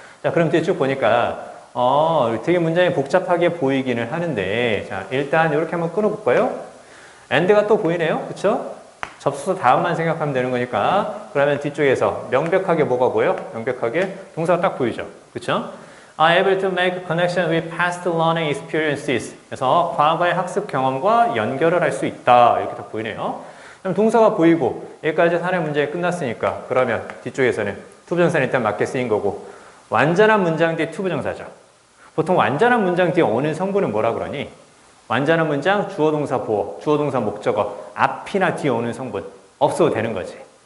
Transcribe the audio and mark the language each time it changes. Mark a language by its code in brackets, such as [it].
[ko] 자, 그럼 뒤에 쭉 보니까 되게 문장이 복잡하게 보이기는 하는데, 자, 일단 이렇게 한번 끊어볼까요? and가 또 보이네요. 그쵸? 접수사 다음만 생각하면 되는 거니까, 그러면 뒤쪽에서 명백하게 뭐가 보여? 명백하게 동사가 딱 보이죠. 그쵸? [en] are able to make connection with past learning experiences. [ko] 그래서 과거의 학습 경험과 연결을 할 수 있다. 이렇게 딱 보이네요. 그럼 동사가 보이고, 여기까지 하나의 문장이 끝났으니까, 그러면 뒤쪽에서는 투부정사는 일단 맞게 쓰인 거고, 완전한 문장 뒤에 투부정사죠. 보통 완전한 문장 뒤에 오는 성분은 뭐라 그러니? 완전한 문장, 주어, 동사, 보어, 주어, 동사, 목적어, 앞이나 뒤에 오는 성분 없어도 되는 거지.